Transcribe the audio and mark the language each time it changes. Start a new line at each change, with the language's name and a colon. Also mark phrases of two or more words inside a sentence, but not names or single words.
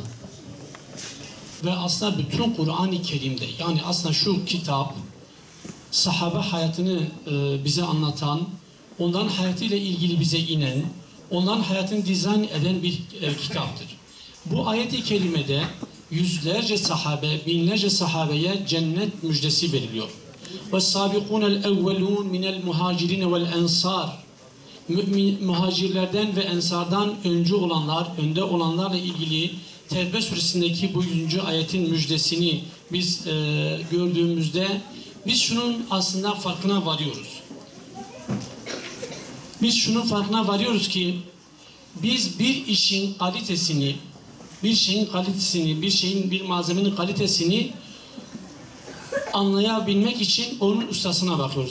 Turkish: Ve aslında bütün Kur'an-ı Kerim'de, yani aslında şu kitap sahabe hayatını bize anlatan, onların hayatıyla ilgili bize inen, onların hayatını dizayn eden bir kitaptır. Bu ayet-i kerimede yüzlerce sahabe, binlerce sahabeye cennet müjdesi veriliyor.
Arabic: وَالسَّابِقُونَ الْاَوَّلُونَ مِنَ الْمُهَاجِرِينَ وَالْاَنْصَارِ
Turkish: Muhacirlerden ve ensardan önce olanlar, önde olanlarla ilgili Tevbe suresindeki bu 100. ayetin müjdesini biz gördüğümüzde biz şunun aslında farkına varıyoruz. Biz şunun farkına varıyoruz ki biz bir işin kalitesini, bir malzemenin kalitesini anlayabilmek için onun ustasına bakıyoruz.